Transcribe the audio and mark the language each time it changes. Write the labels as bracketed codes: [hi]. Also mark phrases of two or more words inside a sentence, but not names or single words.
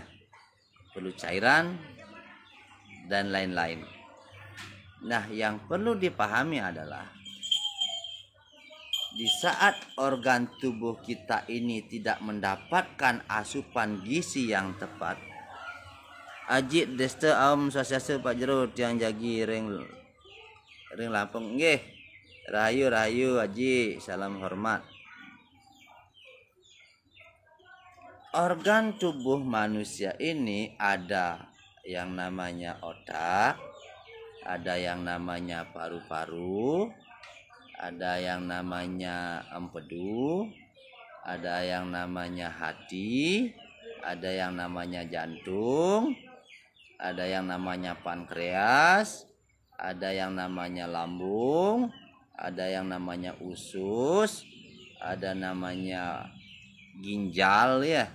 [id] Perlu cairan dan lain-lain. Nah, yang perlu dipahami adalah di saat organ tubuh kita ini tidak mendapatkan asupan gizi yang tepat, [ban] Aji deste Om Swastiastu Pak Jero yang jagi ring Lampung nggih. [id] Rahayu Aji, salam hormat. Organ tubuh manusia ini ada yang namanya otak, ada yang namanya paru-paru, ada yang namanya empedu, ada yang namanya hati, ada yang namanya jantung, ada yang namanya pankreas, ada yang namanya lambung, ada yang namanya usus, ada namanya ginjal ya.